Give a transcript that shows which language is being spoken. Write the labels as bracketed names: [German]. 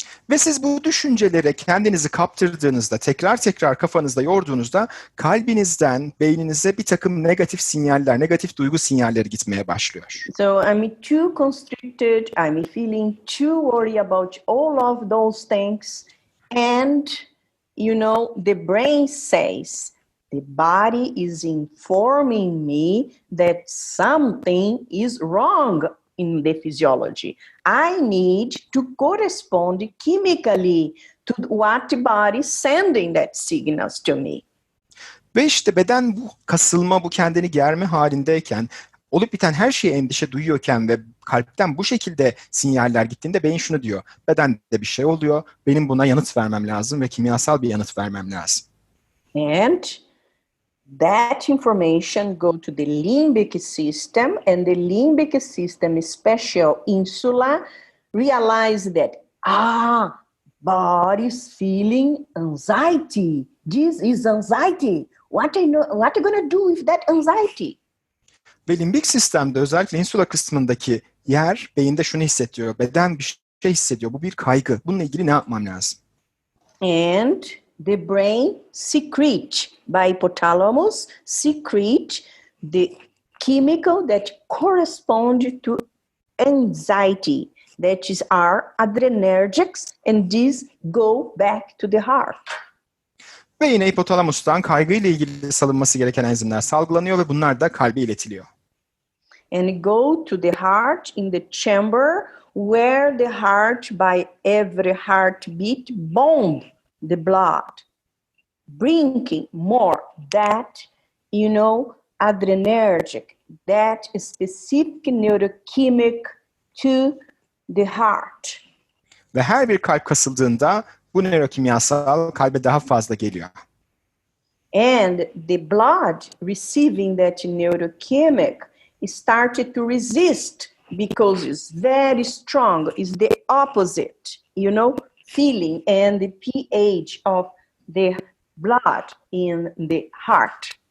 [Turkish] Ve siz bu düşüncelere kendinizi kaptırdığınızda, tekrar tekrar kafanızda yorduğunuzda kalbinizden beyninize bir takım negatif sinyaller, negatif duygu sinyalleri gitmeye başlıyor. [English] So I'm too constricted, I'm feeling too worried about all of those things. And, you know, the brain says, the body is informing me that something is wrong in the physiology. I need to correspond chemically to what the body is sending that signals to me. [Turkish] Ve işte beden bu kasılma, bu kendini germe halindeyken, olup biten her şeye endişe duyuyorken ve kalpten bu şekilde sinyaller gittiğinde beyin şunu diyor. Bedende bir şey oluyor, benim buna yanıt vermem lazım ve kimyasal bir yanıt vermem lazım. [English] And that information go to the limbic system, and the limbic system, special insula, realize that, body's feeling anxiety. This is anxiety. What are you going to do with that anxiety? [Turkish] Ve limbik sistemde özellikle insula kısmındaki yer beyinde şunu hissediyor. Beden bir şey hissediyor. Bu bir kaygı. Bununla ilgili ne yapmam lazım? [English] And the brain secrete, by hypothalamus, secrete the chemical that correspond to anxiety. That is our adrenergics, and these go back to the heart. [Turkish] Ve yine hipotalamustan kaygıyla ilgili salınması gereken enzimler salgılanıyor ve bunlar da kalbe iletiliyor. [English] And go to the heart in the chamber where the heart, by every heartbeat, bomb the blood, bringing more that, you know, adrenergic, that specific neurochemic to the heart. [Turkish] Ve her bir kalp kasıldığında bu nörokimyasal kalbe daha fazla geliyor. [English] And the blood receiving that neurochemic started to resist because it's very strong. It's the opposite, you know, feeling and the pH of the blood in the heart.